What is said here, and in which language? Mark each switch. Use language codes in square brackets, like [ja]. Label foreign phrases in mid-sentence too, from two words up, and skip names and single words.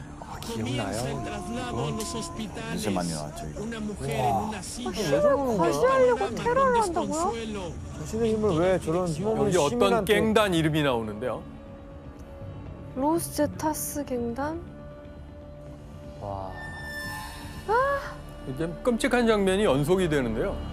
[ko] 기억나요? [es] Comienza el traslado a los hospitales. [ko] 진짜 많이 나왔죠. 이거. [es] Una mujer en una silla. [ko] 과시하려고 테러를 한다고요? 자신의 힘을 왜 저런 힘없는 여기 어떤 시민한테 깽단 이름이 나오는데요. 로스 제타스 갱단? 이제 끔찍한 장면이 연속이 되는데요.